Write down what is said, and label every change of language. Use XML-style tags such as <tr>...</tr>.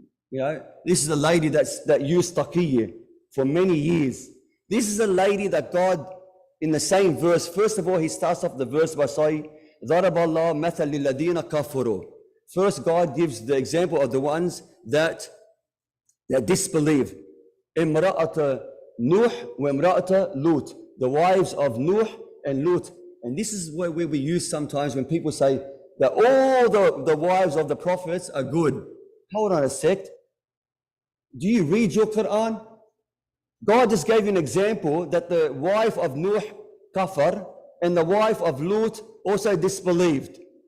<en>You know, this is a lady that used taqiyya for many years. This is a lady that God, in the same verse, first of all, he starts off the verse by saying,</en> <ar>ضَرَبَ اللَّهُ مَثَلَ لِلَّذِينَ كَفَرُوا.</ar> <en>First, God gives the example of the ones that disbelieve.</en> <ar>إِمْرَأَةَ نُوح وَإِمْرَأَةَ Lut.</ar> <en>The wives of Nuh and Lut. And this is where we use sometimes when people say that all the wives of the prophets are good. Hold on a sec. Do you read your Quran? God just gave you an example that the wife of Nuh kafar and the wife of Lut also disbelieved.</en>